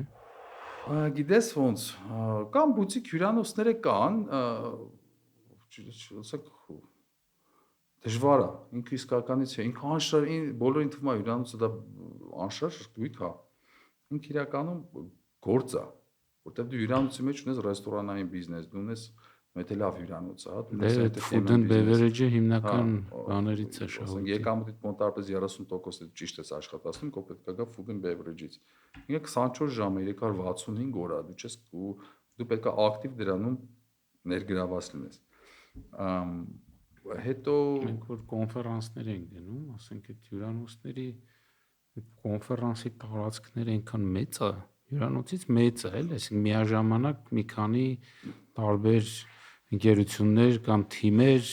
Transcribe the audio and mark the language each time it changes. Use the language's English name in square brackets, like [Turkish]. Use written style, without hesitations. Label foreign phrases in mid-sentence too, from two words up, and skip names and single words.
[Armenian] Գիտես ոնց, կամ բուտիկ հյուրանոցները կան, ասենք դժվար է, ինքը իսկականից չէ, ինքը անշարժ, բոլորին թվում է հյուրանոցը դա անշարժ գույք է, ինքը իրականում գործ է, որտեղ դու հյուրանոցի մեջ ունես ռեստորանային բիզնես, դու ունես մեծ լավ հյուրանոց, հա, դու ունես Դե [English] food and beverage- [Armenian] ը հիմնական բաներից է ասենք շահույթը։ եկամուտիդ մոտավորապես 30%-ը ճիշտ է աշխատացնում, քո պետք է գա [English] food and beverage- [Armenian] ից։ Ինքը 24 ժամ է 365 օր է, դու չես դու պետք է ակտիվ դրանում ներգրաված լինես։ Հետո մենք որ կոնֆերանսներ ենք գնում, ասենք այդ հյուրանոցների կոնֆերանսի տարածքները այնքան մեծ է, հյուրանոցից մեծ է, էլ այսինքն միաժամանակ մի քանի տարբեր ընկերություններ կամ թիմեր,